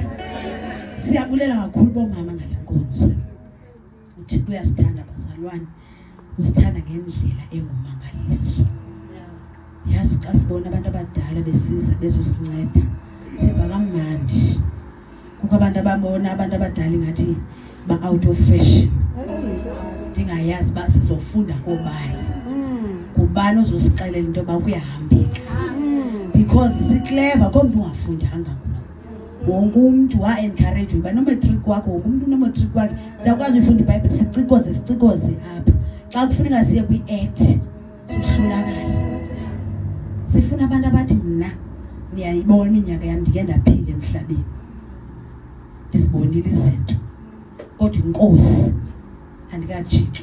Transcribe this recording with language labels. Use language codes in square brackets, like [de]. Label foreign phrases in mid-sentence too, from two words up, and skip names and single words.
[xh] Siyabulela kakhulu bomama ngalenkonzo. Uthixo uyasithanda bazalwane. Usithanda ngendlela engumangaliso. Yazi xa sibona abantu abadala besiza bezosinceda siva kamnandi. Kukho abantu ababona abantu abadala ngathi ba [en] out of fashion. [xh] Ndingayazi ba sizofunda kobani. Kubani ozosixelela into ba kuyahambeka. Because siclever kodwa ungafundanga. Wonke umuntu wa encourage uba no matric wakho umuntu no matric wakhe siyakwazi ufunda iBhayibheli sicikoze apha. Xa kufuneka siye kwi-act sohlulakala. Sifuna abantu abathi mina niyayibona iminyaka yami ndike ndaphila emhlabeni. Ndizibonile izinto. Kodwa inkosi andikajiki.